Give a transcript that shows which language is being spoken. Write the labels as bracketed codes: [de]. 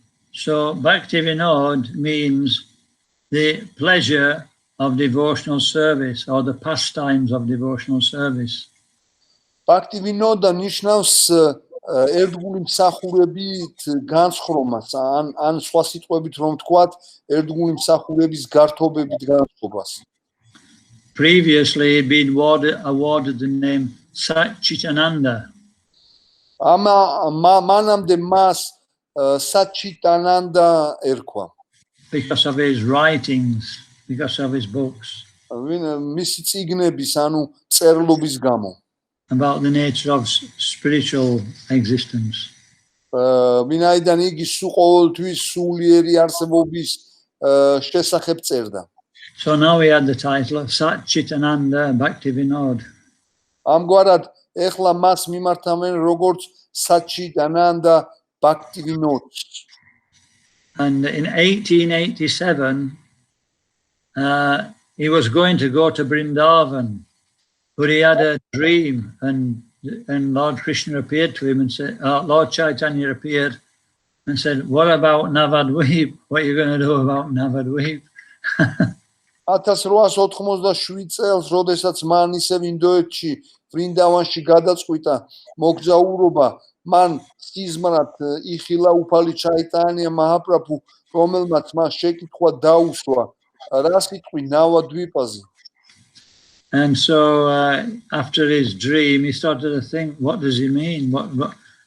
[en] So Bhakti Vinod means the pleasure of devotional service or the pastimes of devotional service. [ka] Bhakti Vinoda ნიშნავს ერთგული მსახურებით განსხრომას, ან სხვა სიტყვებით რომ ვთქვათ, ერთგული მსახურების გართობებით განსხვობას. [en] Previously he'd been awarded the name Satchitananda. [ka] მანამდე მას Satchitananda ერქვა. [en] Because of his writings, because of his books. [ka] მისი წიგნების, ანუ წერლობის გამო. [en] About the nature of spiritual existence. [ka] ვინაიდან იგი ყოველთვის სულიერი არსებობის შესახებ წერდა. [en] So now we had the title of Satchitananda Bhakti Vinod. [ka] ამგვარად ეხლა მას მიმართავენ როგორც Satchitananda Bhakti Vinod. [en] And in 1887 he was going to go to Vrindavan. But he had a dream, and Lord Krishna appeared to him and said, Lord Chaitanya appeared and said, what about Navadvip? What are you going to do about Navadvip? [ka] 1887 წელს, როდესაც მან ისევ ინდოეთში, ვრინდავანში გადაწყვიტა მოგზაურობა, მან სიზმრად იხილა უფალი ჩაიტანია მაჰაპრაბჰუ, რომელმაც მას შეკითხვა დაუსვა, რა სიტყვი ნავადვიპაზე. [en] And so after his dream, he started to think, what does he mean? What?